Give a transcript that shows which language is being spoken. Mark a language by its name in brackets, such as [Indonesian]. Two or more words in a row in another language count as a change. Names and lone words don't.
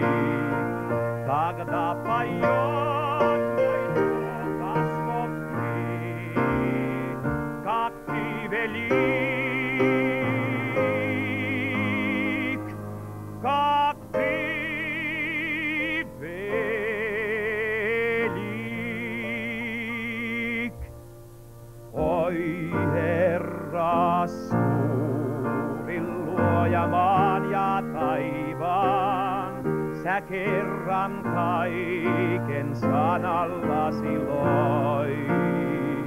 [Russian] Тогда поет мой дух, Господь Тебе, как Ты велик, как Ты велик. [Finnish] Oi Herra suuri luoja maan ja taivaan, sä kerran kaiken sanallasi loit.